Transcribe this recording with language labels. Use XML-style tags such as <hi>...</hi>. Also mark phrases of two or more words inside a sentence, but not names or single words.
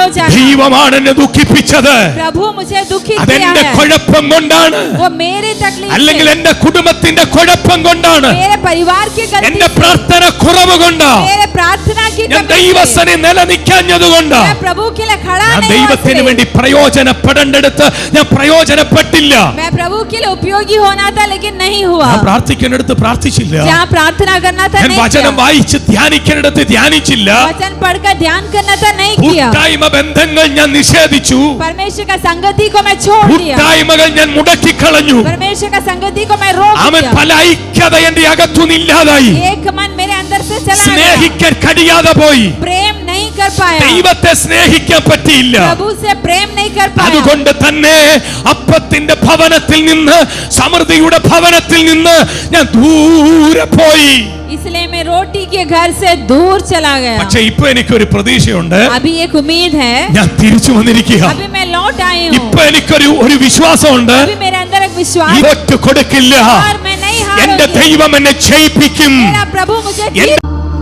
<hi>जाना।</hi> <ml>ദൈവമാണ് എന്നെ ദുഃഖിപ്പിച്ചത്.</ml> <hi>प्रभु मुझे दुखी किया</hi> <ml>അതെന്റെ</ml> <hi>है।</hi> <ml>കുഴപ്പം കൊണ്ടാണ്,</ml> <hi>वो मेरे तकलीफ</hi> <ml>അല്ലെങ്കിൽ എന്റെ കുടുംബത്തിന്റെ കുഴപ്പം കൊണ്ടാണ്,</ml> <hi>मेरे परिवार की गलती,</hi> <ml>എന്റെ പ്രാർത്ഥന കുറവ് കൊണ്ടാണ്,</ml> <hi>मेरे प्रार्थना की</hi> <ml>ഞാൻ</ml> <hi>कमी,</hi> <ml>ദൈവസനെ നിലനിൽക്കാഞ്ഞതുകൊണ്ട്,</ml> <hi>मैं प्रभु के लिए खड़ा</hi> <ml>ഞാൻ</ml> <hi>नहीं</hi> <ml>ദൈവത്തിന് വേണ്ടി പ്രയോജനപ്പെടേണ്ടടുത്ത് ഞാൻ പ്രയോജനപ്പെട്ടില്ല.</ml> <hi>मैं प्रभु के लिए उपयोगी होना था लेकिन नहीं हुआ।</hi> <ml>ഞാൻ പ്രാർത്ഥിക്കേണ്ടടുത്ത് പ്രാർത്ഥിച്ചില്ല,</ml> <hi>जहाँ प्रार्थना करना था</hi> <ml>ഞാൻ</ml> <hi>नहीं</hi> <ml>വചനം</ml> <hi>किया,</hi> <ml>വായിച്ച് ധ്യാനിക്കേണ്ടടുത്ത് ധ്യാനിച്ചില്ല,</ml> <hi>वचन पढ़कर ध्यान करना था नहीं किया,</hi> <ml>കൂട്ടായ്മ ബന്ധങ്ങൾ ഞാൻ നിഷേധിച്ചു,</ml> <hi>परमेश्वर का संगति को मैं छोड़ दिया,</hi> <ml>കൂട്ടായ്മകൾ ഞാൻ മുടക്കിക്കളഞ്ഞു.</ml> <hi>परमेश्वर का संगति को मैं रोक</hi> <ml>അവൻ</ml> <hi>दिया,</hi> <ml>പല ഐക്യത എന്റെ അകത്തുനിന്നില്ലാതായി,</ml> <hi>एक मन मेरे अंदर से चला गया,</hi> <ml>സ്നേഹിക്കാൻ കഴിയാതെ പോയി,</ml> <hi>प्रेम नहीं कर पाया,</hi> <ml>ദൈവത്തെ സ്നേഹിക്കാൻ പറ്റിയില്ല.</ml> <hi>प्रभु से प्रेम नहीं कर पाया।</hi> <ml>അതുകൊണ്ട് തന്നെ അപ്പത്തിന്റെ ഭവനത്തിൽ നിന്ന്, സമൃദ്ധിയുടെ ഭവനത്തിൽ നിന്ന് ഞാൻ ദൂരെ പോയി.</ml> <hi>इसलिए मैं रोटी के घर से दूर चला गया।</hi> <ml>പക്ഷേ ഇപ്പൊ എനിക്കൊരു പ്രതീക്ഷയുണ്ട്,</ml> <hi>अभी एक उम्मीद है,</hi> <ml>ഞാൻ തിരിച്ചു വന്നിരിക്കുക.</ml> <hi>अभी मैं लौट आई हूँ,</hi> <ml>ഇപ്പൊ എനിക്കൊരു വിശ്വാസമുണ്ട്,</ml> <hi>अभी मेरे अंदर एक विश्वास</hi> <ml>തോറ്റു കൊടുക്കില്ല,</ml> <hi>और मैं नहीं</hi> <ml>എന്റെ</ml> <hi>हारूंगी,</hi> <ml>ദൈവം എന്നെ ജയിപ്പിക്കും.</ml> <hi>मेरा प्रभु मुझे जीत</hi>